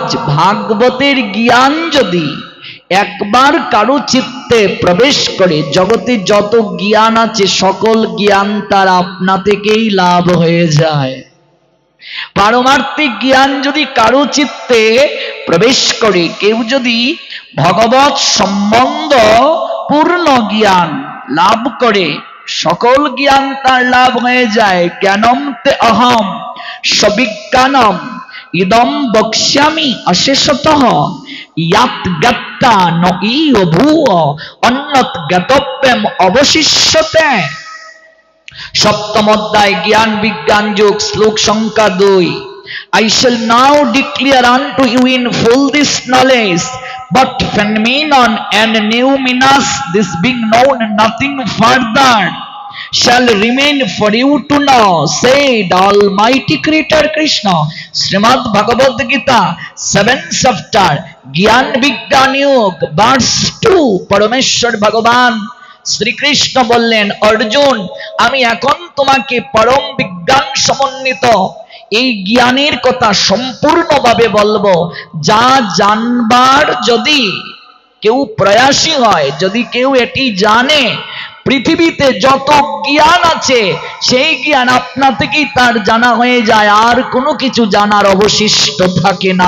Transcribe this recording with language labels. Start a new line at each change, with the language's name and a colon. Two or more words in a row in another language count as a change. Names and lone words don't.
Bangla: ভাগবতের জ্ঞান যদি একবার কারো চিত্তে প্রবেশ করে, জগতে যত জ্ঞান আছে সকল জ্ঞান তার আপনা থেকেই লাভ হয়ে যায়। পারমার্থিক জ্ঞান যদি কারো চিত্তে প্রবেশ করে, কেউ যদি ভগবত সম্বন্ধ পূর্ণ জ্ঞান লাভ করে, সকল জ্ঞান তার লাভ হয়ে যায়।
Sanskrit: জ্ঞানম তে অহম সবিজ্ঞানম ইদম বক্ষ্যামি অশেষতঃ ইয়াত গত্তা নঈ ভূয় অন্যত জ্ঞাতব্যম অবশিষ্যতে।
Bangla: সপ্তম অধ্যায় জ্ঞান বিজ্ঞান যোগ, শ্লোক সংখ্যা 2।
English: I shall now declare unto you in full this knowledge, but phenomenon and numinous, this being known nothing further, shall remain for you to know, said Almighty Creator Krishna. Srimad Bhagavad Gita 7th chapter Gyan Vigyan Yoga verse 2।
Bangla: পরমেশ্বর ভগবান শ্রীকৃষ্ণ বললেন, অর্জুন, আমি এখন তোমাকে পরম বিজ্ঞান সমন্বিত এই জ্ঞানের কথা সম্পূর্ণভাবে বলবো, যা জানবার যদি কেউ প্রয়াসী হয়, যদি কেউ এটি জানে, পৃথিবীতে যত জ্ঞান আছে সেই জ্ঞান আপনা থেকেই তার জানা হয়ে যায়, আর কোনো কিছু জানার অবশিষ্ট থাকে না।